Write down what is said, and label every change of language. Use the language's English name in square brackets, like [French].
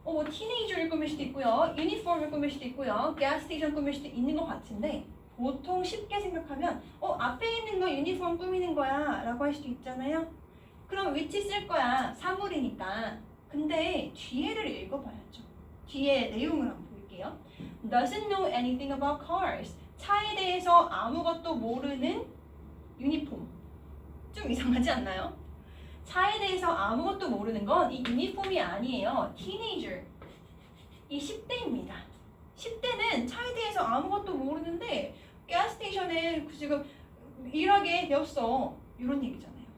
[Korean] 티네이저를 꾸밀 수도 있고요. 유니폼을 꾸밀 수도 있고요. 가스스테이션 꾸밀 수도 있는 것 같은데 보통 쉽게 생각하면 앞에 있는 거 유니폼 꾸미는 거야 라고 할 수도 있잖아요. 그럼 which 쓸 거야. 사물이니까. 근데 뒤에를 읽어봐야죠. 뒤에 내용을 한번 볼게요. [English] Doesn't know anything about cars. [Korean] 차에 대해서 아무것도 모르는 유니폼. 좀 이상하지 않나요? 차에 대해서 아무것도 모르는 건 이 유니폼이 아니에요. 티네이저. 이 10대입니다. 10대는 차에 대해서 아무것도 모르는데 가스스테이션에 지금 일하게 되었어. 이런 얘기잖아요.